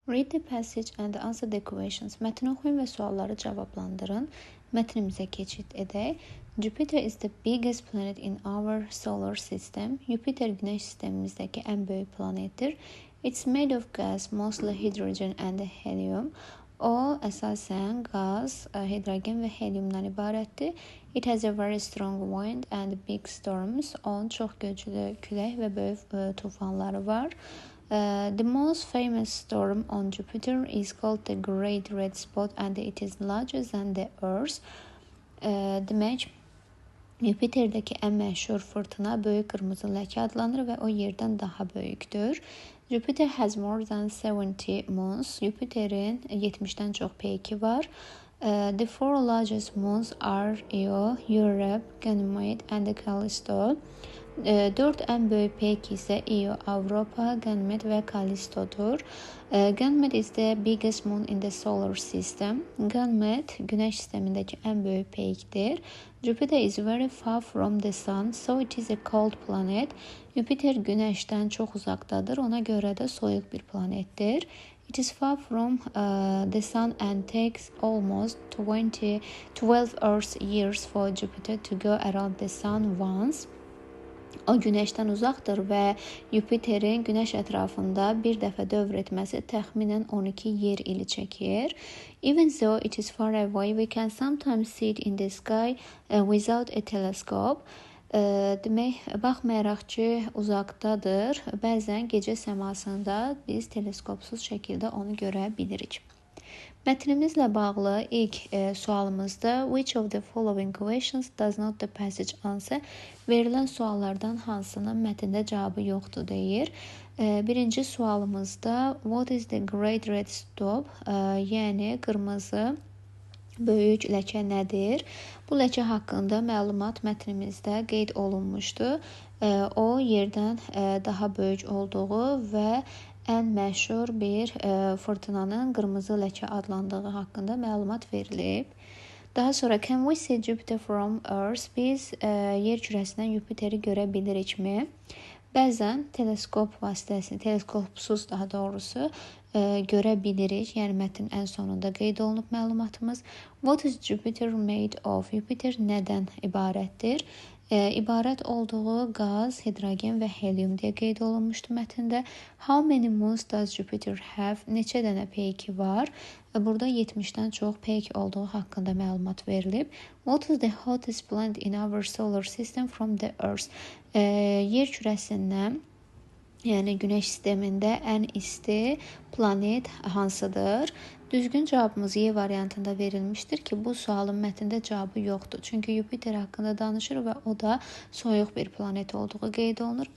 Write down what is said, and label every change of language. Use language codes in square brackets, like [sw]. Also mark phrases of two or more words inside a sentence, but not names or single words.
[en] Read the passage and answer the questions. [az] Mətni oxuyun və sualları cavablandırın. Mətnimizə keçid edək. [en] Jupiter is the biggest planet in our solar system. [az] Jupiter Günəş sistemimizdəki ən böyük planetdir. [en] It's made of gas, mostly hydrogen and helium. [az] O əsasən qaz, hidrogen və heliumdan ibarətdir. [en] It has a very strong wind and big storms. [az] Onun çox güclü külək və böyük tufanları var. [en] The most famous storm on Jupiter is called the Great Red Spot and it is larger than the Earth. [az] Demək, Jupiterdəki ən məşhur fırtına Böyük Qırmızı Ləkə adlanır və o yerdən daha böyükdür. [en] Jupiter has more than 70 moons. [az] Jupiterin 70-dən çox peyki var. [en] The four largest moons are Io, Europa, Ganymede and Callisto. [az] 4 ən böyük peyki isə Io, Avropa, Ganymede və Callisto'dur. [en] Ganymede is the biggest moon in the solar system. [az] Ganymede Günəş sistemindəki ən böyük peykdir. [en] Jupiter is very far from the sun, so it is a cold planet. [az] Jupiter Günəşdən çox uzaqdadır, ona görə də soyuq bir planetdir. [en] It is far from the sun and takes almost 12 Earth years for Jupiter to go around the sun once. [az] O Günəşdən uzaqdır və Jupiterin Günəş ətrafında bir dəfə dövr etməsi təxminən 12 yer ili çəkir. [en] Even though it is far away, we can sometimes see it in the sky without a telescope. [az] Demək, baxmayaraq ki, uzaqdadır, bəzən gecə səmasında biz teleskopsuz şəkildə onu görə bilirik. Mətnimizlə bağlı ilk sualımızda [en] which of the following questions does not the passage answer? [az] Verilən suallardan hansının mətndə cavabı yoxdur deyir. Birinci sualımızda [en] what is the Great Red Spot? [az] Yəni qırmızı böyük ləkə nədir? Bu ləkə haqqında məlumat mətnimizdə qeyd olunmuşdu. O yerdən daha böyük olduğu və ən məşhur bir fırtınanın qırmızı ləkə adlandığı haqqında məlumat verilib. Daha sonra [en] can we see Jupiter from Earth? [az] Biz yer kürəsindən Jupiteri görə bilirikmi? Bəzən teleskop vasitəsilə, teleskopsuz daha doğrusu görə bilirik. Yəni mətnin ən sonunda qeyd olunub məlumatımız. [en] What is Jupiter made of? [az] Jupiter nədən ibarətdir? İbarət olduğu qaz, hidrogen və helium deyə qeyd olunmuşdu mətndə. [en] How many moons does Jupiter have? [az] Neçə dənə peyki var? Burada 70-dən çox peyk olduğu haqqında məlumat verilib. [en] What is the hottest planet in our solar system from the Earth? [az] Yer kürəsindən, yəni Günəş sistemində ən isti planet hansıdır? Düzgün cavabımız Y variantında verilmişdir ki, bu sualın mətndə cavabı yoxdur. Çünki Jupiter haqqında danışır və o da soyuq bir planet olduğu qeyd olunur.